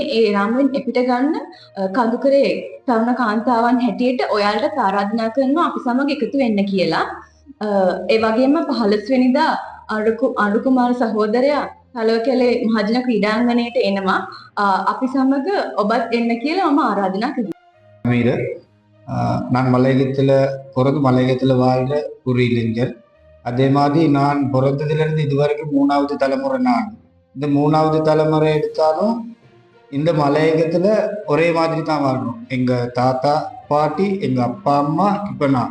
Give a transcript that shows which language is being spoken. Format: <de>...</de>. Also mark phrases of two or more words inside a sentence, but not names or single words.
<si>ඒ රාමුවෙන් එපිට ගන්න කඳුකරේ තරුණ කාන්තාවන් හැටියට ඔයාලට ආරාධනා කරනවා අපි සමග එකතු වෙන්න කියලා. ඒ වගේම 15 වෙනිදා අනුරු කුමාර සහෝදරයා තලවකැලේ මහජන ක්‍රීඩාංගණයට එනවා. අපි සමග ඔබත් එන්න කියලා මම ආරාධනා කරනවා.</si> <ta>மீது நான் மலையகத்தில் பிறந்து மலையகத்தில் வாழ்கிற ஒரு இளைஞர். அதே மாதிரி நான் பிறந்ததுலேருந்து இது வரைக்கும் 3வது தலைமுறை. நான் இந்த 3வது தலைமுறை எடுத்தாலும் இந்த மலையகத்தில் ஒரே மாதிரி தான் வாழ்றோம். எங்கள் தாத்தா பாட்டி, எங்கள் அப்பா அம்மா, இப்போ நான்.</ta>